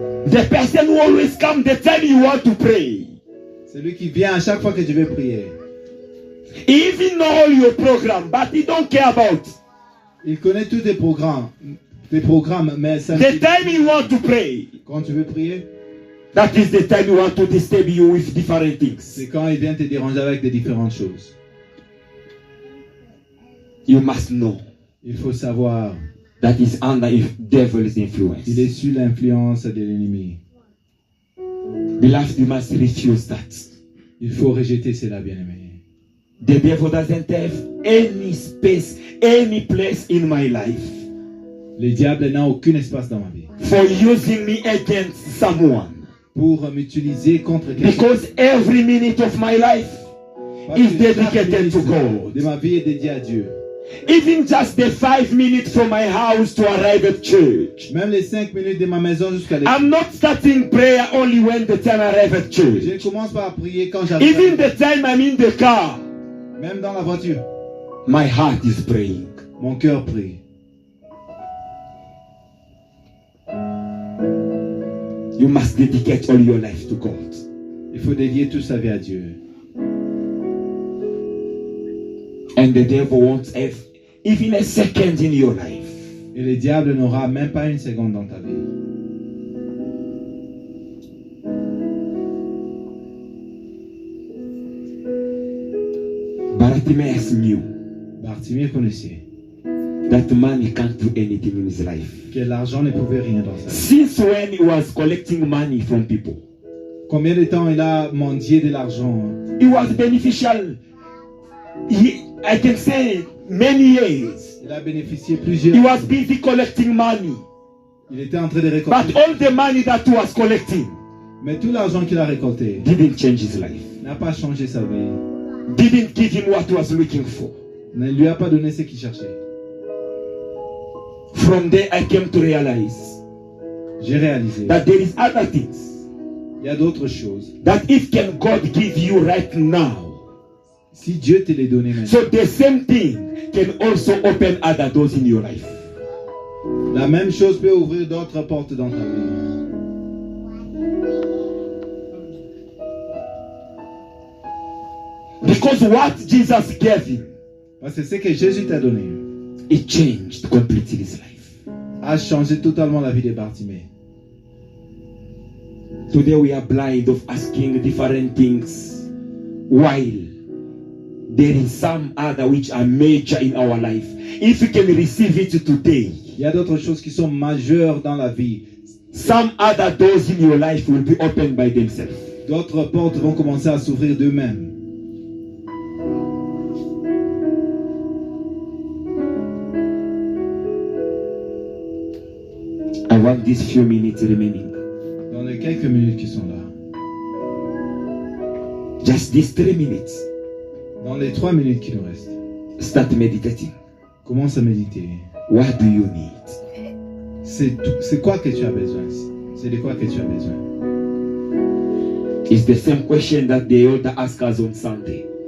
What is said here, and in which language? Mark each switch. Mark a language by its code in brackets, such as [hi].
[en] The person who always comes the time you want to pray. [fr] C'est lui qui vient à chaque fois que tu veux prier. [en] He even know all your program, but he don't care about [fr] Il connaît tous tes programmes, mais ça [en] the time you want to pray. [fr] quand tu veux prier, [en] That is the time you want to disturb you with different things. [fr] c'est quand il vient te déranger avec des différentes choses. [en] You must know [fr] Il faut savoir, [en] that is under devil's influence. [fr] il est sous l'influence de l'ennemi. [en] Beloved, you must refuse that. [fr] Il faut rejeter cela, bien-aimé. [en] The devil doesn't have any space, any place in my life [fr] Le diable n'a aucun espace dans ma vie [en] for using me against someone. [fr] pour m'utiliser contre quelqu'un. [en] Because every minute of my life [fr] Parce [en] is [fr] que chaque [en] dedicated to [fr] minute [en] God. [fr] de ma vie est dédiée à Dieu. [en] Even just the 5 minutes from my house to arrive at church. [fr] Même les 5 minutes de ma maison jusqu'à l'église. [en] I'm not starting prayer only when the time I arrive at church. [fr] ne commence pas à prier quand j'arrive. [en] Even the time I'm in the car, [fr] Même dans la voiture, [en] my heart is praying. [fr] mon cœur prie. [en] You must dedicate all your life to God. [fr] Il faut dédier toute sa vie à Dieu. [en] And the devil won't have even a second in your life. [fr] Et le diable n'aura même pas une seconde dans ta vie. [en] Bartimaeus knew [fr] Bartimée connaissait [en] that money can't do anything in his life. [fr] que l'argent ne pouvait rien dans sa vie. [en] Since when he was collecting money from people, [fr] Combien de temps il a mendié de l'argent? [en] it was beneficial. I can say many years. [fr] Il a bénéficié [en] He [fr] plusieurs. [en] was busy collecting money. [fr] Il était en train de [en] But [fr] récolter. [en] all the money that he was collecting [fr] Mais tout l'argent qu'il a récolté [en] didn't change his life. [fr] n'a pas changé sa vie. [en] Didn't give him what he was looking for. [fr] Ne lui a pas donné ce qu'il cherchait. [en] From there I came to realize [fr] J'ai réalisé. [en] that there is other things [fr] Il y a d'autres choses. [en] that if can God give you right now, [fr] Si Dieu te les donnait maintenant, [en] so the same thing can also open other doors in your life. [fr] la même chose peut ouvrir d'autres portes dans ta vie. [en] Because what Jesus gave him, [fr] Parce que ce que Jésus t'a donné [en] it changed completely his life. [fr] a changé totalement la vie de Bartimée. [en] Today we are blind of asking different things while there is some other which are major in our life. If we can receive it today, [fr] Il y a d'autres choses qui sont majeures dans la vie. [en] Some other doors in your life will be opened by themselves. [fr] D'autres portes vont commencer à s'ouvrir d'eux-mêmes. [en] I want these few minutes remaining. [fr] Dans les quelques minutes qui sont là. [en] Just these 3 minutes. [fr] Dans les 3 minutes qui nous restent. [en] Start meditating. [fr] Commence à méditer. [en] What do you need? [fr] C'est quoi que tu as besoin? C'est de quoi que tu as besoin? [en] It's the same question that the elder asked us on Sunday.